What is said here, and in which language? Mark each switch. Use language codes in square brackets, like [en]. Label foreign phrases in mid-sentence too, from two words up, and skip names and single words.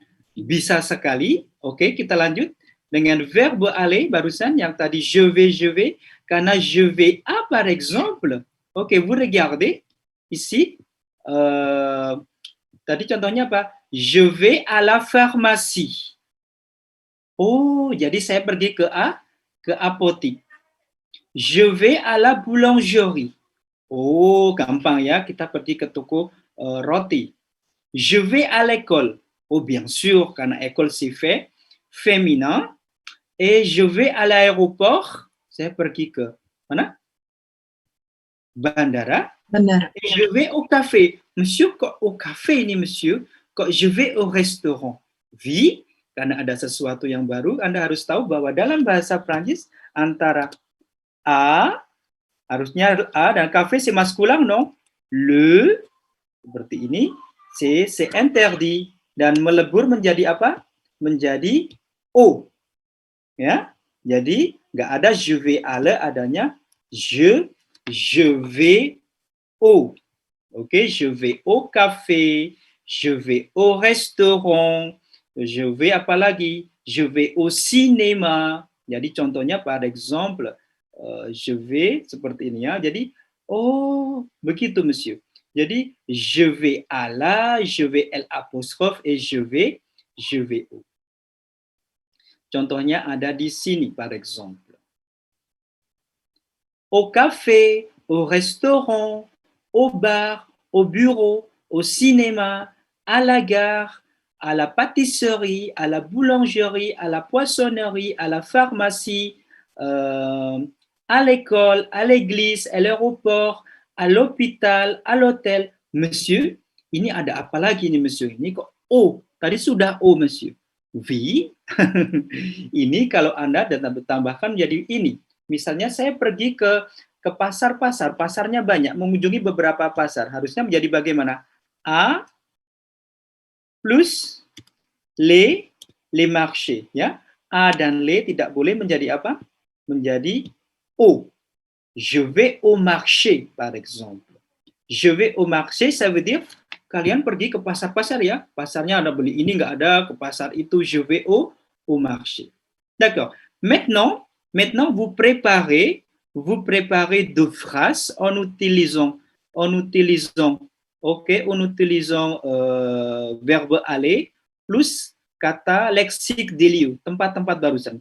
[id] Bisa sekali. Oke, kita lanjut dengan [fr] verbe aller [id] barusan yang tadi [fr] je vais. Karena je vais à par exemple. Ok, vous regardez ici. [id] Tadi contohnya apa? [fr] Je vais à la pharmacie. [id] Oh, jadi saya pergi ke apotik. [fr] Je vais à la boulangerie. [id] Oh, gampang ya, kita pergi ke toko roti. [fr] Je vais à l'école. Oh, bien sûr, karena école c'est fait féminin. Et je vais à l'aéroport. [id] Saya pergi ke mana? Bandara. Benar. [fr] Et je vais au café. [id] Monsieur, kok [fr] au café [id] ini, monsieur? Kok [fr] je vais au restaurant? Oui, [id] karena ada sesuatu yang baru, Anda harus tahu bahwa dalam bahasa Prancis antara a, harusnya a dan café [fr] c'est masculin, non? Le, [id] seperti ini, [fr] c'est interdit. [id] Dan melebur menjadi apa? Menjadi o. Ya, jadi nggak ada [fr] je vais aller, [id] adanya [fr] je vais au. Ok, je vais au café, je vais au restaurant, je vais apa lagi? Je vais au cinéma. [id] Jadi contohnya [fr] par exemple, je vais [id] seperti ini ya. Jadi, oh begitu monsieur. [fr] Jadi je vais à la, je vais L apostrophe et je vais au. [id] Contohnya ada di sini, [fr] par exemple. Au café, au restaurant, au bar, au bureau, au cinéma, à la gare, à la pâtisserie, à la boulangerie, à la poissonnerie, à la pharmacie, à l'école, à l'église, à l'aéroport, à l'hôpital, à l'hôtel. [id] Monsieur, ini ada apa lagi nih monsieur? Ini kok O? Tadi sudah O monsieur. V, ini kalau Anda tambahkan menjadi ini. Misalnya saya pergi ke pasar-pasar, pasarnya banyak, mengunjungi beberapa pasar. Harusnya menjadi bagaimana? [fr] A plus les marchés. [id] Ya. A dan les tidak boleh menjadi apa? Menjadi O. [fr] Je vais au marché, par exemple. Je vais au marché, ça veut dire [id] kalian pergi ke pasar-pasar ya, pasarnya ada beli ini nggak ada, ke pasar itu [fr] je vais au marché. D'accord. Maintenant vous préparez deux phrases en utilisant verbe aller plus kata lexique des lieux, [id] tempat-tempat barusan.